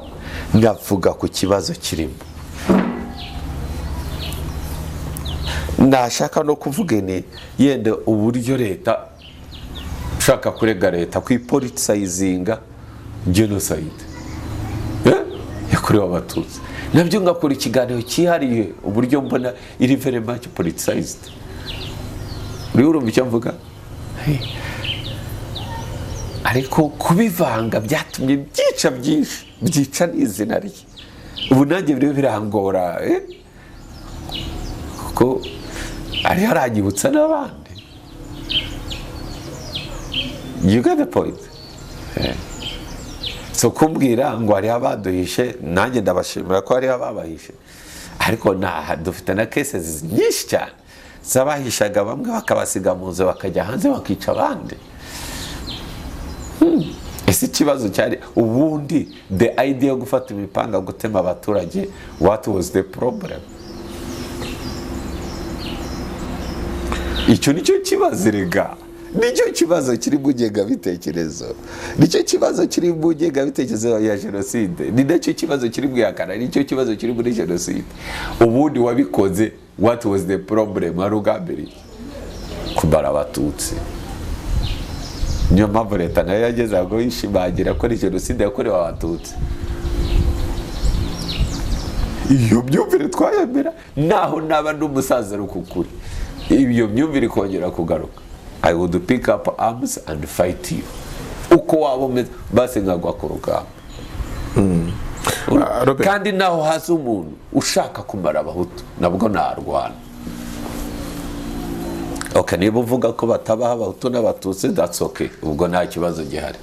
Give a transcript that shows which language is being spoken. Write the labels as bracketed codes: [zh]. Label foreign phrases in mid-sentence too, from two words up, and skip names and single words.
[rw] Ngavuga ku kibazo kirimo. Nashaka no kuvuga ni yenda uburyo leta ushaka kurega leta kwipolitisayizinga genocide yakorewe Abatutsi, nabyo ngakora ikiganiro cyihariye uburyo mbona iri [en] very much politicized. [rw] Urumva icyo mvuga? Ariko kubivanga byatumye byica n'izina rye. Ubu nanjye biriho birangora kuko ari haranyibutsa n'abandi. [en] You get the point? [rw] So kumbwira ngo hari abaduhishe, nanjye ndabashimira ko hari ababahishe, ariko dufite na cases nyinshi cyane zabahishaga bamwe bakabasiga mu nzu bakajya hanze bakica abandi. Ese ikibazo cyari ubundi [en] the idea [rw] yo gufata imipanga gutema abaturage, [en] what was the problem? [rw] Icyo nicyo kibazo rega, nicyo kibazo kiri mu ngengabitekerezo, nicyo kibazo kiri mu ngengabitekerezo ya jenoside, ni nacyo kibazo kiri mu yakana, nicyo kibazo kiri muri jenoside. Ubundi wabikoze, [en] what was the problem? [rw] Ari ugambiriye kumara Abatutsi. Niyo mpamvu leta nayo yageze aho yishimangira ko ari jenoside yakorewe Abatutsi. Iyo myumvire twayemera, naho naba n'umusaza rukukuri, iyo myumvire ikongera kugaruka, [en] I would pick up arms and fight you. [rw] Uko waba umeze basi nkagwa ku rugamba. Kandi naho haza umuntu ushaka kumara Abahutu, nabwo narwana. Okay, niba uvuga ko batabaho Abahutu n'Abatutsi, [en] that's okay, [rw] ubwo nta kibazo gihari.